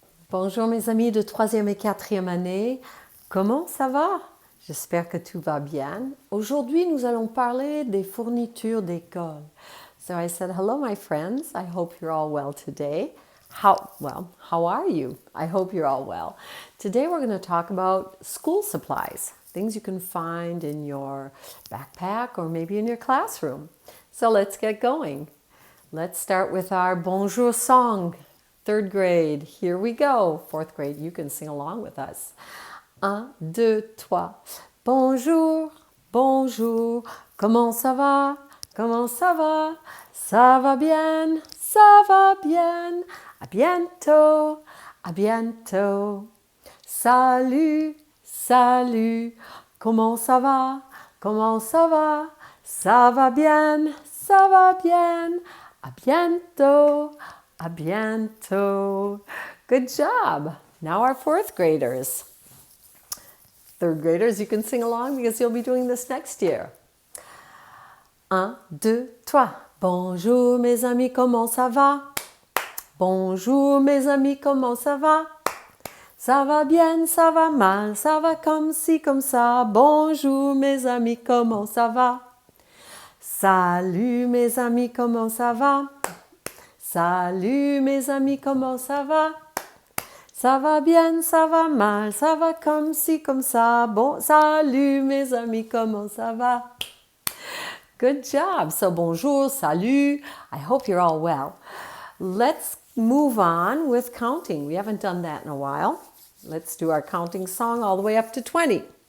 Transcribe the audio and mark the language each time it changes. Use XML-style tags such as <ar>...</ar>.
<fr>Bonjour mes amis de 3e et 4e année, comment ça va? J'espère que tout va bien. Aujourd'hui, nous allons parler des fournitures d'école.</fr> <en>So I said, hello my friends, I hope you're all well today. How are you? I hope you're all well. Today we're going to talk about school supplies, things you can find in your backpack or maybe in your classroom. So let's get going. Let's start with our bonjour song. 3rd grade, here we go. 4th grade, you can sing along with us. 1, 2, 3.</en> <fr>Bonjour, bonjour, comment ça va? Comment ça va? Ça va bien, ça va bien. À bientôt, à bientôt. Salut, salut, comment ça va? Comment ça va? Ça va bien, ça va bien. À bientôt, à bientôt.</fr> <en>Good job. Now our 4th graders. 3rd graders, you can sing along because you'll be doing this next year. 1, 2, 3.</en> <fr>Bonjour mes amis, comment ça va? Bonjour mes amis, comment ça va? Ça va bien, ça va mal, ça va comme ci, comme ça. Bonjour mes amis, comment ça va? Salut mes amis, comment ça va? Salut mes amis, comment ça va? Ça va bien, ça va mal, ça va comme ci, comme ça. Bon, salut mes amis, comment ça va?</fr> <en>Good job. So bonjour, salut. I hope you're all well. Let's move on with counting. We haven't done that in a while. Let's do our counting song all the way up to 20.</en>